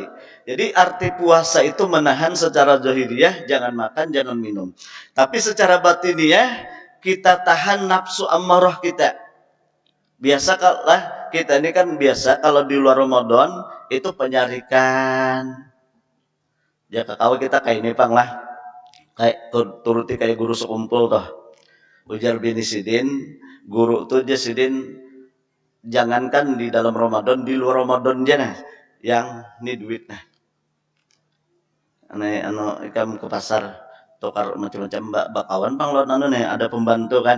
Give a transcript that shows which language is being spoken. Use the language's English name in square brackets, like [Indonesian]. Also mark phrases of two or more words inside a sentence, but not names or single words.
[Indonesian] Jadi arti puasa itu menahan secara zahiriyah, jangan makan, jangan minum. Tapi secara batiniah kita tahan nafsu ammarah kita. Biasa kalau kita ini kan biasa kalau di luar Ramadan itu penyarikan. [Banjar] Ya kalau kita kayak ini pang lah. Kayak turuti kayak guru sekumpul toh. Ujar bini sidin, guru tuh aja sidin jangankan di dalam Ramadan, di luar Ramadan aja nah yang ini duit nah. Ikam ke pasar tukar macam-macam bakawan pang lawan nih ada pembantu kan.